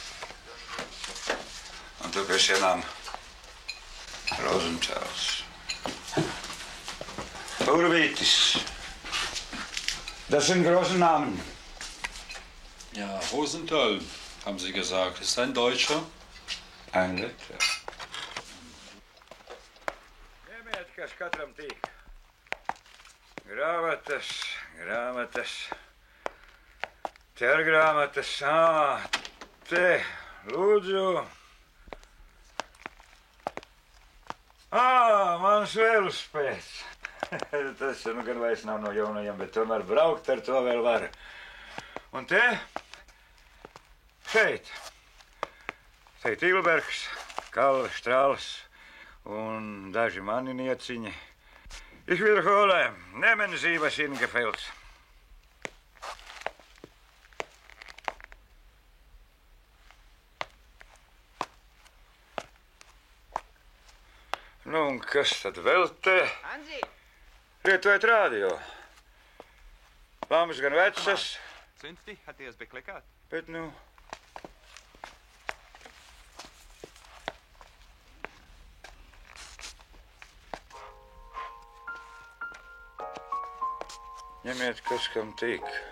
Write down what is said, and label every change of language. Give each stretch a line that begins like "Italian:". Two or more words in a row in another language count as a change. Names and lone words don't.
German: Und du bist ja Name. Rosenthals. Horowitz. Das sind große Namen. Ja, Rosenthal, haben Sie gesagt. Ist ein Deutscher? Ein Letter.
Latvian: Ņemiet, kas katram tīk. Grāmatas. Te ir grāmatas. Te, lūdzu. Mans velospēds. Tas nu gan vairs nav no jaunajiem, bet tomēr braukt ar to vēl var. Un te, šeit Ilbergs, Kalve, Strāls un daži mani nieciņi.
German: Ich wiederhole, nehmen Sie, was Ihnen gefällt.
Latvian: Nu, un kas tad vēl te? Anzi! Lietojat radio. Lammas gan vecas,
German: Sind die? Hat die es bekleckert?
Latvian: bet nu... Ņemiet, kas kam tīk.